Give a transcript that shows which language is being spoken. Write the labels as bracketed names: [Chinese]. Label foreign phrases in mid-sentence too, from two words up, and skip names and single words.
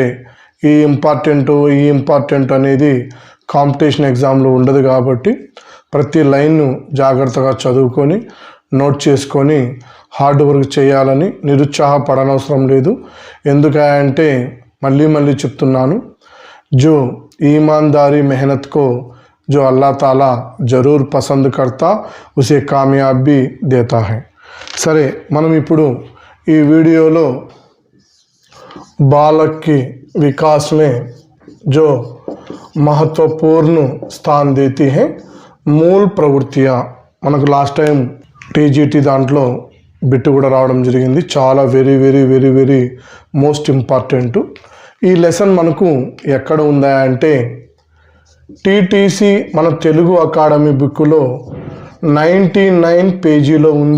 [Telugu] ఈ ఇంపార్టెంట్ అనేది [English] competition exam lo [Telugu] ఉండదు కాబట్టి ప్రతి లైన్ను జాగ్రత్తగా చదువుకొని నోట్ చేసుకొని [English] hard work [Telugu] చేయాలని నిరుత్సాహపడనవసరం లేదు। ఎందుకంటే మళ్ళీ చెప్తున్నాను, [Hindi] जो ईमानदारी मेहनत को जो अल्लाह ताला ज़रूर पसंद करता उसे कामयाब भी देता है। [Telugu] సరే, మనం ఇప్పుడు ఈ వీడియోలో [Hindi] बालक की विकास में जो महत्वपूर्ण स्थान देती है मूल प्रवृत्तियाँ, [Telugu] మనకు [English] last time [Telugu] టీజీటీ దాంట్లో బిట్ కూడా రావడం జరిగింది। చాలా [English] very most important. [Telugu] ఈ లెసన్ మనకు ఎక్కడ ఉందా అంటే టీటీసీ మన తెలుగు అకాడమీ బుక్లో 99 పేజీలో ఉంది।